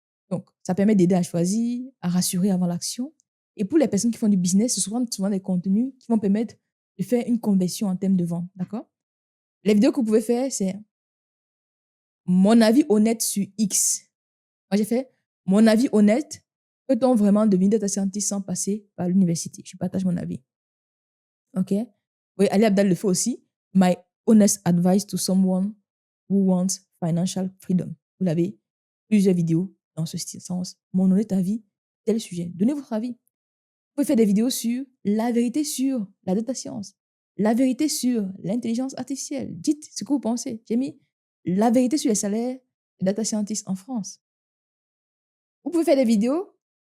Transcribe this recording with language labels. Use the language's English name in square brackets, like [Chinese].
[French] Donc, ça permet d'aider à choisir, à rassurer avant l'action. Et pour les personnes qui font du business, ce sont souvent des contenus qui vont permettre de faire une conversion en termes de vente. D'accord? Les vidéos que vous pouvez faire, c'est mon avis honnête sur X. Moi, j'ai fait mon avis honnête. Peut-on vraiment devenir data scientist sans passer par l'université? Je partage mon avis. OK? Oui, Ali Abdal le fait aussi. [English] My honest advice to someone who wants financial freedom. [French] Vous l'avez, plusieurs vidéos dans ce sens. Mon honnête avis, tel sujet. Donnez votre avis. Vous pouvez faire des vidéos sur la vérité sur la data science, la vérité sur l'intelligence artificielle. Dites ce que vous pensez. J'ai mis la vérité sur les salaires des data scientists en France. Vous pouvez faire des vidéos.